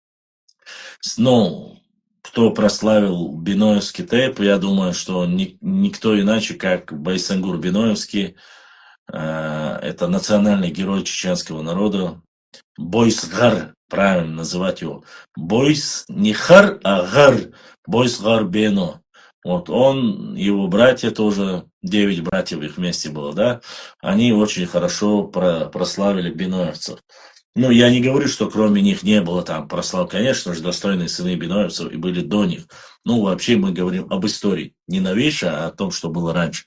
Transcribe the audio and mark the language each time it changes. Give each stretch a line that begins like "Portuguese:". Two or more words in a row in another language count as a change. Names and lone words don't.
Russian: Ну, кто прославил Биноевский тейп, я думаю, что никто иначе, как Байсангур Биноевский, это национальный герой чеченского народа. Бойсгар, правильно называть его. Бойс, не хар, а гар. Бойсгар Бено. Вот он, его братья тоже, 9 братьев их вместе было, да, они очень хорошо прославили биноевцев. Ну, я не говорю, что кроме них не было там прослав, конечно же, достойные сыны биноевцев и были до них. Ну, вообще мы говорим об истории, не новейшей, а о том, что было раньше.